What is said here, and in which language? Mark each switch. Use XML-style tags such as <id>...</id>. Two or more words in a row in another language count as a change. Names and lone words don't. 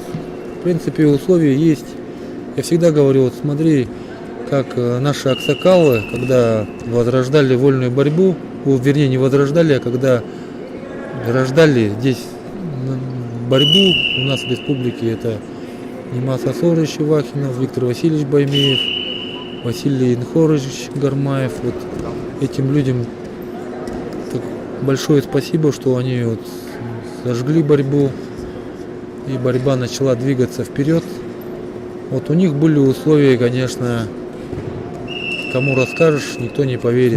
<ru>В принципе, условия есть. Я всегда говорю, вот смотри, как наши аксакалы, когда возрождали вольную борьбу, вернее, не возрождали, а когда рождали здесь борьбу у нас в республике, это Нимас Асорович Вахинов, Виктор Васильевич Баймеев, Василий Инхорович Гармаев. Вот этим людям так большое спасибо, что они вот зажгли борьбу, и борьба начала двигаться вперед. Вот у них были условия, конечно, кому расскажешь, никто не поверит.</ru>